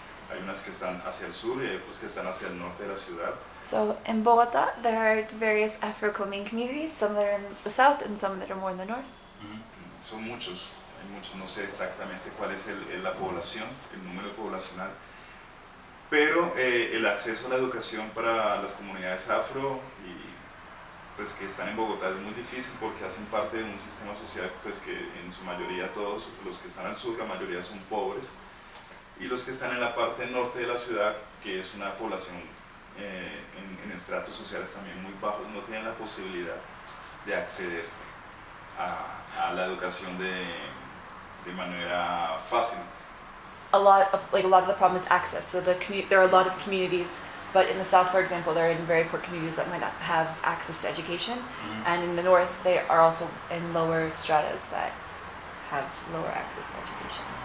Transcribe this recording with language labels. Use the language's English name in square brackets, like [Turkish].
[Spanish] Hay unas que están hacia el sur y hay otras que están hacia el norte de la ciudad. [English] So in Bogotá, there are various Afro-Colombian communities, some that are in the south and some that are more in the north. [Spanish] Son muchos, no sé exactamente cuál es la población, el número poblacional, pero el acceso a la educación para las comunidades afro y pues que están en Bogotá es muy difícil porque hacen parte de un sistema social pues que en su mayoría todos los que están al sur, la mayoría son pobres, y los que están en la parte norte de la ciudad, que es una población en estratos sociales también muy bajos, no tienen la posibilidad de acceder a la educación de manera fácil. [English] A lot of the problem is access. So there are a lot of communities, but in the south, for example, they're in very poor communities that might not have access to education, and in the north, they are also in lower stratas that have lower access to education.